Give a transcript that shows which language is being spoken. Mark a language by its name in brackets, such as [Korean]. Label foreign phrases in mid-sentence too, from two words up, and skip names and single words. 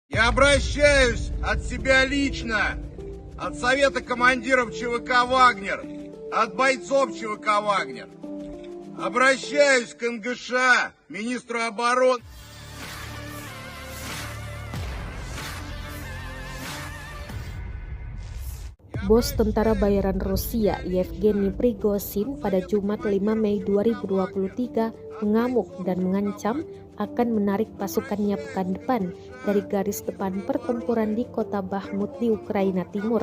[Russian] Я обращаюсь от себя лично, от Совета командиров ЧВК «Вагнер», от бойцов ЧВК «Вагнер». Обращаюсь к НГШ, министру обороны. [Indonesian] Bos tentara bayaran Rusia Yevgeny Prigozhin pada Jumat 5 Mei 2023 mengamuk dan mengancam akan menarik pasukannya pekan depan dari garis depan pertempuran di kota Bakhmut di Ukraina Timur.